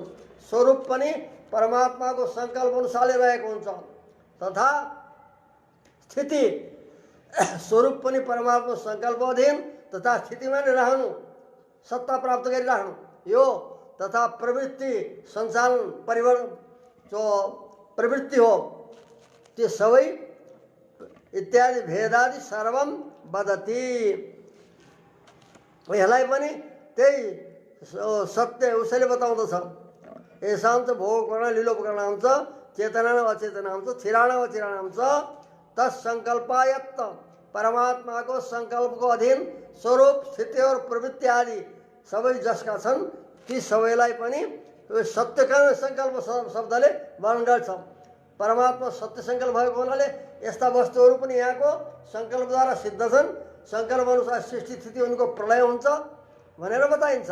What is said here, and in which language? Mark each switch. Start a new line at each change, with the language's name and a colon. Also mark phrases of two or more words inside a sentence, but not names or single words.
Nepali: स्वरूप पनि परमात्माको सङ्कल्प अनुसारले रहेको हुन्छ तथा स्थिति स्वरूप पनि परमात्मा सङ्कल्प अधीन तथा स्थितिमा नै रहनु, सत्ता प्राप्त गरिराख्नु यो तथा प्रवृत्ति सञ्चालन परिवर्तन जो प्रवृत्ति हो त्यो सबै इत्यादि
Sanskrit: भेदादि सर्वम वदति।
Nepali: यसलाई पनि त्यही सत्य उसैले बताउँदछ।
Sanskrit: येषां च भोगकरण लीलोपकरणां च चेतनानां अचेतनां च स्थिराणां अचिराणां च तत्संकल्पायत्त
Nepali: परमात्माको सङ्कल्पको अधीन स्वरूप स्थिति और प्रवृत्ति आदि सबै जसका छन् ती सबैलाई पनि सत्यकारण सङ्कल्प शब्दले वर्णन गर्छ।
Sanskrit: परमात्मा सत्य सङ्कल्प भएको हुनाले यस्ता वस्तुहरू पनि यहाँको सङ्कल्पद्वारा सिद्ध छन्। सङ्कल्प अनुसार सृष्टि स्थिति उनको प्रलय हुन्छ भनेर बताइन्छ।